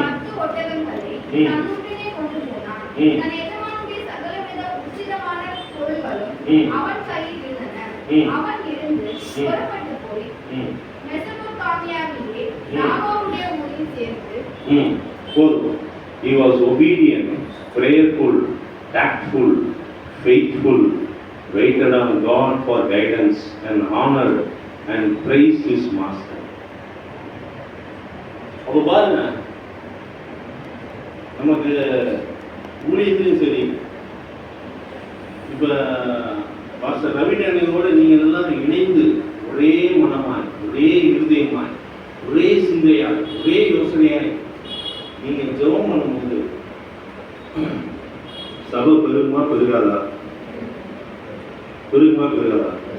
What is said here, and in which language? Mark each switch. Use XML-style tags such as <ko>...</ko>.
<ta>10 ஒட்டகங்களை ம். தன்னுடனே கொண்டு போனான். ம். தன் எஜமானுடைய சகலவித உச்சிதமான பொருள்களும் ம். அவன் கையில் இருந்தன. ம். அவன் இருந்து புறப்பட்டு போய் ம். மெசொப்பொத்தாமியாவிலே நாகோருடைய ஊரில் சேர்ந்து ம். போதும்.</ta> <en>He was obedient, prayerful, tactful, faithful, waited on God for guidance and honored and praised his master.</en> <ta>அப்போ பாருங்க, நமக்கு ஊழியத்திலும் சரி, இப்போ பாஸ்டர் ரவிஞானியோடு நீங்கள் எல்லாம் இணைந்து ஒரே மனமாய், ஒரே இருதயமாய், ஒரே சிந்தையாய், ஒரே யோசனையாய் நீங்கள் ஜெபம் பண்ணும்போது சபை பெருகுமா பெருகாதா? பெருகுமா பெருகாதா?</ta>